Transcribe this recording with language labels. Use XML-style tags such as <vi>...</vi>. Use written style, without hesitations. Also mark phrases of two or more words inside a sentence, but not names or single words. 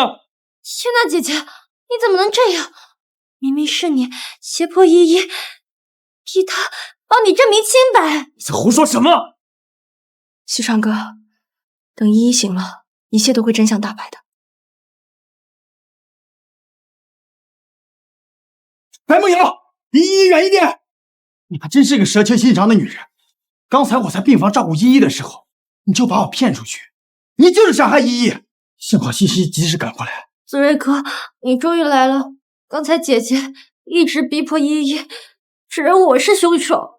<zh>天哪，姐姐，你怎麼能這樣？明明是你脅迫依依，逼她幫你證明清白。你在胡說什麼？西川哥，等依依醒了，一切都會真相大白的。白梦瑶，離依依遠一點！你還真是個蛇蠍心腸的女人。剛才我在病房照顧依依的時候，你就把我騙出去，你就是想害依依。幸好西西及時趕過來。子睿哥，你終於來了。剛才姐姐一直逼迫依依，指認我是兇手。</zh>